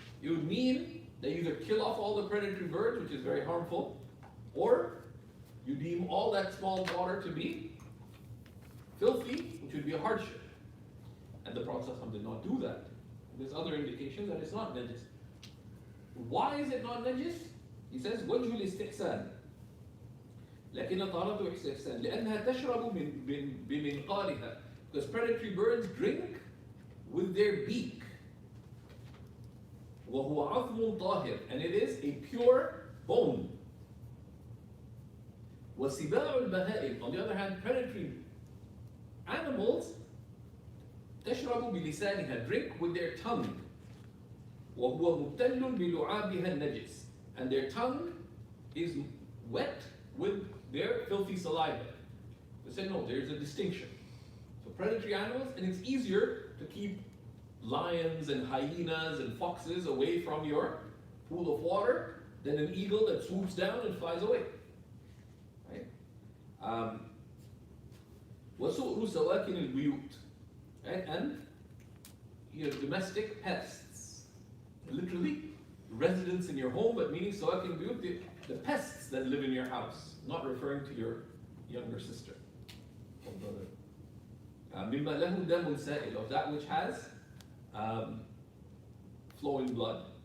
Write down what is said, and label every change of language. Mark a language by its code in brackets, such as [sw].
[en] It would mean they either kill off all the predatory birds, which is very harmful, or you deem all that small water to be filthy, which would be a hardship. And the Prophet ﷺ did not do that. There's other indications that it's not najis. Why is it not najis? He says, وجه الاستحسان. [ar] لكن طهارته استحسان لأنها تشرب بمنقارها. [en] Because predatory birds drink with their beak. وهو عظم طاهر, and it is a pure bone. وسباع البهائم, on the other hand, predatory animals تشرب بلسانها, drink with their tongue. وهو مبتل بلعابها النجس, and their tongue is wet with their filthy saliva. They said no, there's a distinction. So predatory animals, and it's easier to keep lions and hyenas and foxes away from your pool of water than an eagle that swoops down and flies away. Right? [ar] وسؤر سواكن البيوت, right? [en] And domestic pests, literally residents in your home, but meaning sawakin biyut, the pests that live in your house, not referring to your younger sister or brother. مما له دم سائل, of that which has flowing blood.